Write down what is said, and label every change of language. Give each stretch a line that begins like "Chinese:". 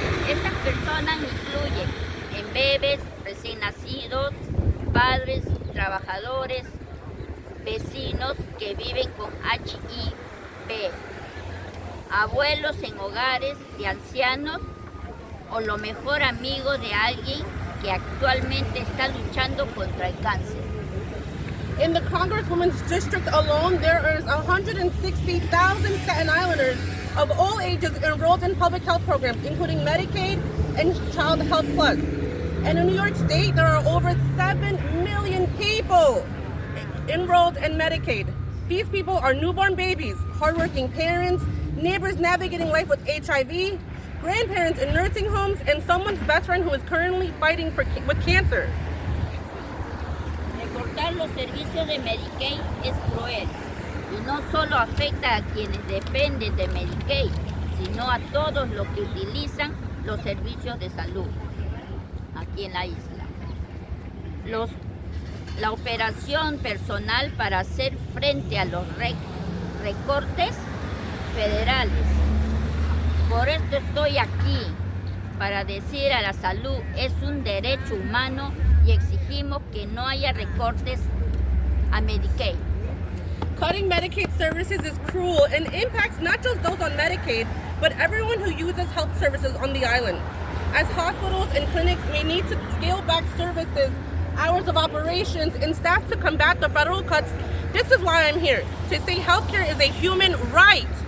Spanish: Estas personas incluyen en bebés, recién nacidos, padres, trabajadores, vecinos que viven con HIV, abuelos en hogares de ancianos o lo mejor amigo de alguien que actualmente está luchando contra el cáncer.
English: In the Congresswoman's district alone, there is 160,000 Staten Islanders of all ages enrolled in public health programs, including Medicaid and Child Health Plus. And in New York State, there are over 7 million people enrolled in Medicaid. These people are newborn babies, hardworking parents, neighbors navigating life with HIV, grandparents in nursing homes, and someone's best friend who is currently fighting with cancer.
Spanish: Recortar los servicios de Medicaid es cruel y no solo afecta a quienes dependen de Medicaid, sino a todos los que utilizan los servicios de salud aquí en la isla. La operación personal para hacer frente a los recortes federales. Por esto estoy aquí, para decir a la salud es un derecho humano y exigimos que no haya recortes a Medicaid.
English: Cutting Medicaid services is cruel and impacts not just those on Medicaid, but everyone who uses health services on the island. As hospitals and clinics may need to scale back services, hours of operations, and staff to combat the federal cuts, this is why I'm here, to say healthcare is a human right.